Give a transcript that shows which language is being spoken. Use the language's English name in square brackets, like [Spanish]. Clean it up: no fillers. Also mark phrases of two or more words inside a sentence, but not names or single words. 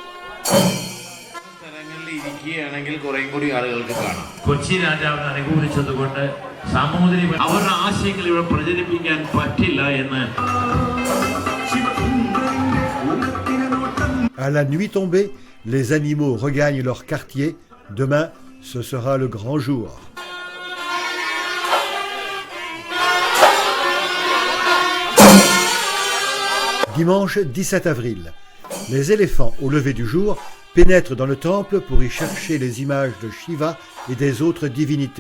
[Malayalam] കൊച്ചി രാജാവിനെ അനുകൂലിച്ചതുകൊണ്ട് സാമൂതിരി അവരുടെ ആശയങ്ങൾ ഇവിടെ പ്രചരിപ്പിക്കാൻ പറ്റില്ല എന്ന്. [French] À la nuit tombée, les animaux regagnent leur quartier. Demain, ce sera le grand jour. Dimanche 17 avril, les éléphants au lever du jour pénètrent dans le temple pour y chercher les images de Shiva et des autres divinités.